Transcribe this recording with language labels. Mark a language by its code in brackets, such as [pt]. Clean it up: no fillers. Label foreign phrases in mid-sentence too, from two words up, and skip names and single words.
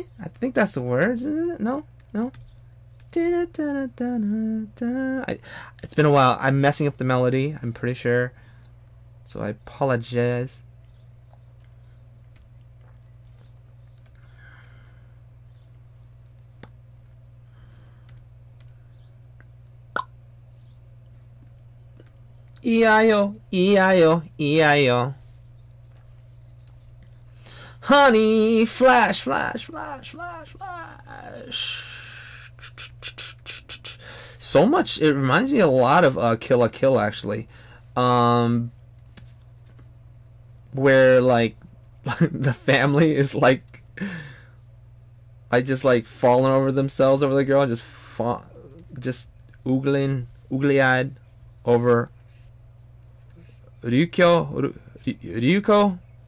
[en] I think that's the words, isn't it? No, no. It's been a while. I'm messing up the melody, I'm pretty sure. So I apologize. E-I-O, E-I-O, E-I-O. Honey, flash, flash, flash, flash, flash. So much, it reminds me a lot of Kill la Kill, actually. Where, like, the family is, like just, like, falling over themselves over the girl, just oogly-eyed over Ryuko.